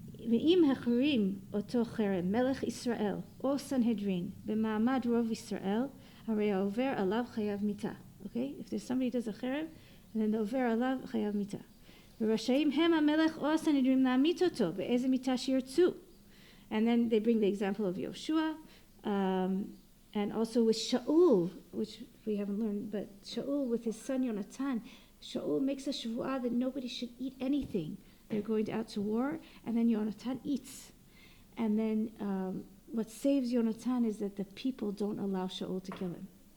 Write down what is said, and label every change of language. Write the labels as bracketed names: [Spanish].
[Hebrew] ואם החרים אותו חרם מלך ישראל או סנהדרין במעמד רוב ישראל, הרי העובר עליו חייב מיתה. [English] Okay? If there's somebody who does a cherem, and then the [Hebrew] over alav chayav mita. ורשאים הם המלך או הסנהדרין להמית אותו באיזה מיתה שירצו. [English] And then they bring the example of Yoshua, And also with Shaul, which we haven't learned, but Shaul with his son Yonatan, Shaul makes a shvuah that nobody should eat anything. They're going out to war, and then Yonatan eats. And then what saves Yonatan is that the people don't allow Shaul to kill him.